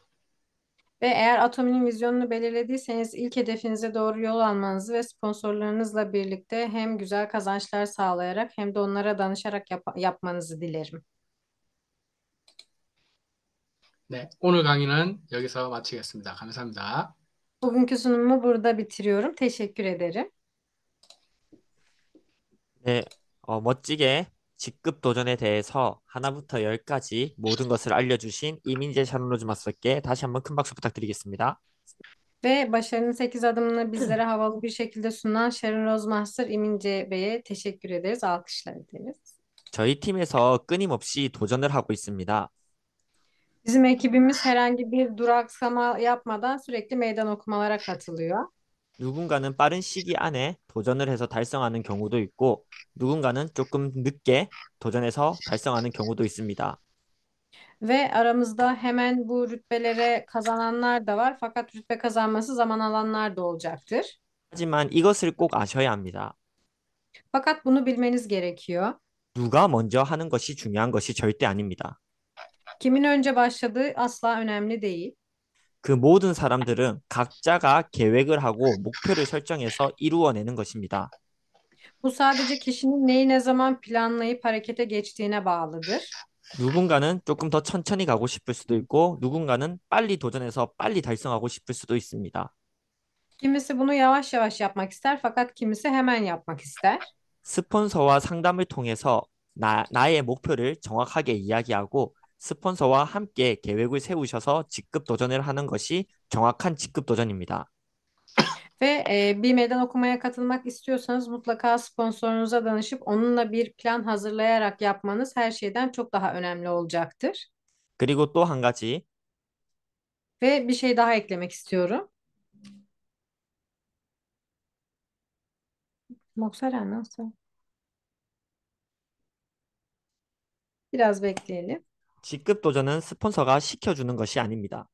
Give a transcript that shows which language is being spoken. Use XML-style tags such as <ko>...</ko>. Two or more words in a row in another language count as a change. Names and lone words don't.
<tr>Ve eğer Atomi'nin vizyonunu belirlediyseniz ilk hedefinize doğru yol almanızı ve sponsorlarınızla birlikte hem güzel kazançlar sağlayarak hem de onlara danışarak yapmanızı dilerim.</tr> <ko>네, 오늘 강의는 여기서 마치겠습니다. 감사합니다.</ko> <tr>Bugünkü sunumumu burada bitiriyorum. Teşekkür ederim.</tr> <ko>네, 멋지게 직급 도전에 대해서 하나부터 열까지 모든 것을 알려주신 이민재 샤론로즈 마스터께 다시 한번 큰 박수 부탁드리겠습니다.</ko> <tr>Ve başarının 8 adımını bizlere havalı bir şekilde sunan Sharon Rose Master İmince Bey'e teşekkür ederiz. Alkışlar ederiz.</tr> <ko>저희 팀에서 끊임없이 도전을 하고 있습니다.</ko> <tr>Bizim ekibimiz herhangi bir duraksama yapmadan sürekli meydan okumalara katılıyor.</tr> <ko>누군가는 빠른 시기 안에 도전을 해서 달성하는 경우도 있고, 누군가는 조금 늦게 도전해서 달성하는 경우도 있습니다.</ko> <tr>Ve aramızda hemen bu rütbelere kazananlar da var. Fakat rütbe kazanması zaman alanlar da olacaktır.</tr> <ko>하지만 이것을 꼭 아셔야 합니다.</ko> <tr>Fakat bunu bilmeniz gerekiyor.</tr> <ko>누가 먼저 하는 것이 중요한 것이 절대 아닙니다.</ko> <tr>Kimin önce başladığı asla önemli değil.</tr> <ko>그 모든 사람들은 각자가 계획을 하고 목표를 설정해서 이루어내는 것입니다.</ko> <tr>Bu sadece kişinin neyi ne zaman planlayıp harekete geçtiğine bağlıdır.</tr> <ko>누군가는 조금 더 천천히 가고 싶을 수도 있고, 누군가는 빨리 도전해서 빨리 달성하고 싶을 수도 있습니다.</ko> <tr>Kimisi bunu yavaş yavaş yapmak ister fakat kimisi hemen yapmak ister.</tr> <ko>스폰서와 상담을 통해서 나의 목표를 정확하게 이야기하고 스폰서와 함께 계획을 세우셔서 직급 도전을 하는 것이 정확한 직급 도전입니다.</ko> <tr>Ve bir meydan okumaya katılmak istiyorsanız mutlaka sponsorunuza danışıp onunla bir plan hazırlayarak yapmanız her şeyden çok daha önemli olacaktır.</tr> <ko>그리고 또 한 가지,</ko> <tr>Ve bir şey daha eklemek istiyorum. Moksara nasıl? Biraz bekleyelim.</tr> <ko>직급 도전은 스폰서가 시켜주는 것이 아닙니다.</ko>